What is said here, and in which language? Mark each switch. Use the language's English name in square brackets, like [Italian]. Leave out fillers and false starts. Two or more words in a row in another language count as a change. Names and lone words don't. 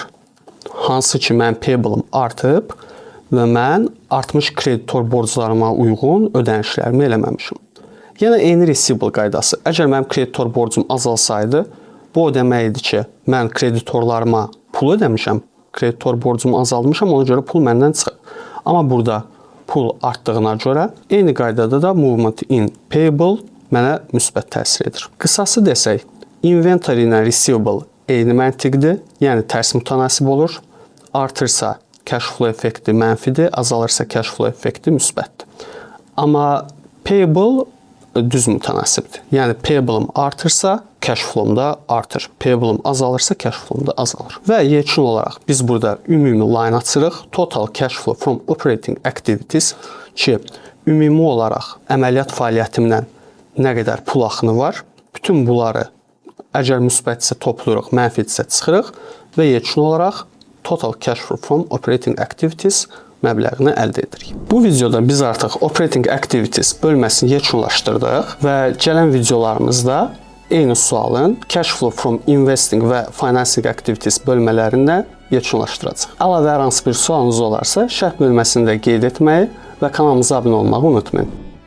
[Azerbaijani] Hansı ki, mən payable-ım artıb və mən artmış kreditor borclarıma uyğun ödənişlərimi eləməmişim. Yəni eyni receivable qaydası. Əgər mənim kreditor borcum azalsaydı, bu o deməkdir ki, mən kreditorlarıma pul ödəmişəm, kreditor borcumu azaltmışam, ona görə pul məndən çıxır. Amma burada pul artdığına görə eyni qaydada da [English] movement in payable [Azerbaijani] mənə müsbət təsir edir. Qısası desək, inventory ilə receivable eyni məntiqdir, yəni tərs mütənasib olur. Artırsa [English] cash flow [Azerbaijani] effekti mənfidir, azalırsa [English] cash flow [Azerbaijani] effekti müsbətdir. Amma payable düz mütənasibdir. Yəni payable-ım artırsa [English] cash flow-um [Azerbaijani] da artır. Payable-ım azalırsa [English] cash flow-um [Azerbaijani] da azalır. Və yekun olaraq biz burada ümumi line açırıq. [English] Total cash flow from operating activities [Azerbaijani] ki, ümumi olaraq əməliyyat fəaliyyətimdən nə qədər pul axını var. Bütün bunları əgər müsbətsə toplayırıq, mənfidirsə çıxırıq və yekun olaraq [English] total cash flow from operating activities [Azerbaijani] məbləğini əldə edirik. Bu videoda biz artıq [English] operating activities [Azerbaijani] bölməsini yekunlaşdırdıq və gələn videolarımızda eyni sualın [English] cash flow from investing [Azerbaijani] və [English] financing activities [Azerbaijani] bölmələrində yekunlaşdıracağıq. Əlavə hər hansı bir sualınız olarsa, şərh bölməsində qeyd etməyi və kanalımıza abunə olmağı unutmayın.